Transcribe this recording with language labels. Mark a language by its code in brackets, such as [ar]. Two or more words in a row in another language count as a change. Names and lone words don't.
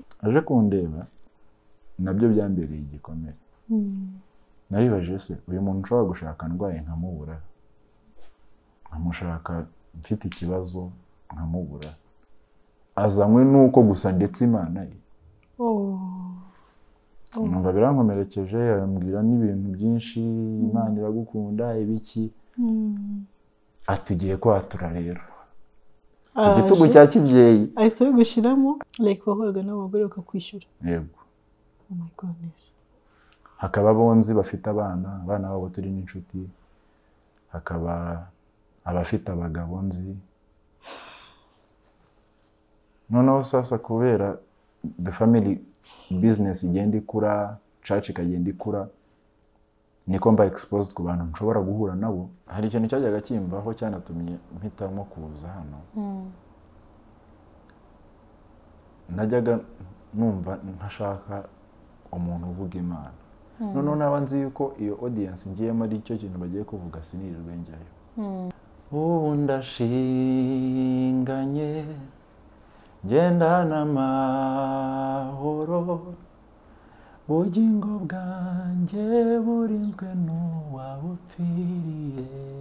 [rw] aje kundeba nabyo byambereye igikomere naribaje se uyu muntu ushobora gushaka ndwaye nkamubura nkamushaka mfite ikibazo nkamubura azanywe nuko gusa ndetse Imana ye numva birankomerekeje arambwira n'ibintu byinshi Imana iragukunda ibiki atugiye kwatura rero igitugu cya kibyeyi ahise bigushiramo like wahoraga n'abagore bakakwishyura yego [en] oh my goodness [rw] hakaba bonzi bafite abana babo turi n'inshuti hakaba abafite abagabo nzi noneho sasa kubera [en] the family business [rw] igenda ikura church ikagenda ikura niko mba exposed ku bantu nshobora guhura nabo hari ikintu cyajyaga kimbaho cyanatumye mpitamo kuza hano najyaga numva ntashaka umuntu uvuga Imana noneho naba nzi yuko iyo audience ngiyemo ari cyo kintu bagiye kuvuga sinirirwe njyayo ubu ndashinganye ngendana amahoro ubugingo bwanjye burinzwe n'uwabupfiriye